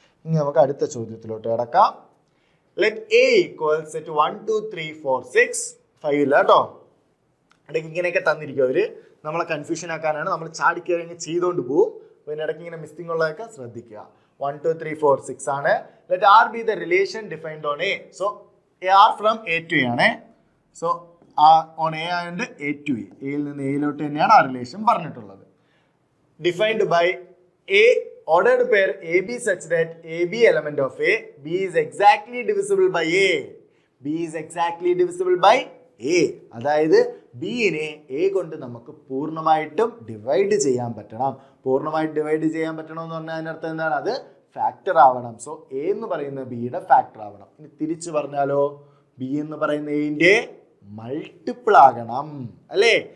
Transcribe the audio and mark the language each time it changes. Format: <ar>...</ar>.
<ml>ഇനി നമുക്ക് അടുത്ത ചോദ്യത്തിലോട്ട് കിടക്കാം.</ml> <en>let A equals set 1 2 3 4 6</en> <ml>5 ഇല്ല കേട്ടോ. ഇടയ്ക്ക് ഇങ്ങനെയൊക്കെ തന്നിരിക്കും അവര്, നമ്മളെ കൺഫ്യൂഷൻ ആക്കാനാണ്. നമ്മൾ ചാടിക്കയറി ചെയ്തുകൊണ്ട് പോകും. അപ്പോൾ ഇതിനിടയ്ക്ക് ഇങ്ങനെ മിസ്സിംഗ് ഉള്ളതൊക്കെ ശ്രദ്ധിക്കുക. 1 2 3 4 6 ആണ്.</ml> <en>Let R be the relation defined on A. So R from A to A ആണ്.</en> <ml>സോ on A ആയതുകൊണ്ട് A to A, എയിൽ നിന്ന് എയിലോട്ട് തന്നെയാണ് ആ റിലേഷൻ പറഞ്ഞിട്ടുള്ളത്.</ml> <en>Defined by A ordered pair AB such that AB element of A, B is exactly divisible by A. B is exactly divisible by A.</en> <ml>അതായത് ബിനെ A കൊണ്ട് നമുക്ക് പൂർണ്ണമായിട്ടും ഡിവൈഡ് ചെയ്യാൻ പറ്റണം. പൂർണ്ണമായിട്ട് ഡിവൈഡ് ചെയ്യാൻ പറ്റണം എന്ന് പറഞ്ഞാൽ അതിനർത്ഥം എന്താണ്? അത് ഫാക്ടർ ആവണം. സോ എ എന്ന് പറയുന്ന ബിയുടെ ഫാക്ടർ ആവണം. ഇനി തിരിച്ചു പറഞ്ഞാലോ, ബി എന്ന് പറയുന്ന എന്റെ മൾട്ടിപ്പിൾ ആകണം അല്ലേ?</ml>